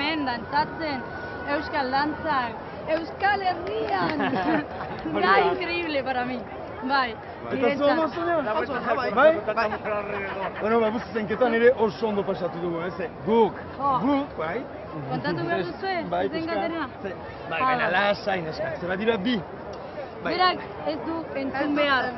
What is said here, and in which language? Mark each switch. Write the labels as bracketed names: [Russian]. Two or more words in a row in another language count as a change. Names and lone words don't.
[Basque] dantzatzen, euskal dantzak, Euskal Herrian. [Spanish] Da increíble para mí. [Basque] Bai. Eta zu ondo zunean? Bai? Bueno, bus zenketan ere oso ondo pasatu dugu, ez? Guk, bai? Kontatu behar duzue? Bai, Zen galdera? Bai, baina lasai, neska, ze badira bi. Berak ez du entzun behar.